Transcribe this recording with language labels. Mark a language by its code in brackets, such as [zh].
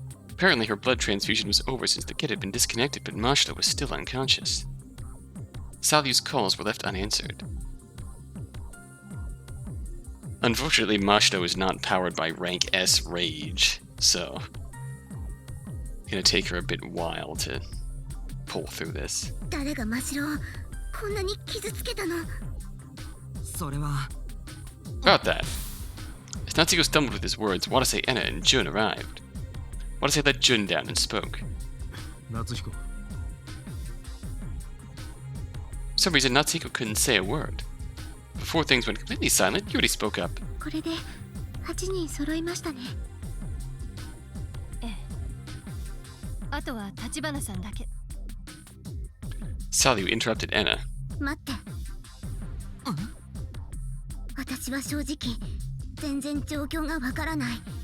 [en] Apparently her blood transfusion was over since the kid had been disconnected, but Mashiro was still unconscious. Sally's calls were left unanswered. Unfortunately, Mashiro is not powered by rank S rage, so it's gonna take her a bit while to pull through this. [ja] 誰がマシロをこんなに傷つけたの？それは [en] About that, as Natsuhiko stumbled with his words, Watase, Enna, and Jun arrived. Watase let Jun down and spoke. [ja] 夏彦。 [en] For some reason, Natsuhiko couldn't say a word. Before things went completely silent, Yuri spoke up. [ja] これで8人揃いましたね。ええ。あとは立花さんだけ。 [en] Sally interrupted Enna. [ja] 待って。私は正直全然状況がわからない。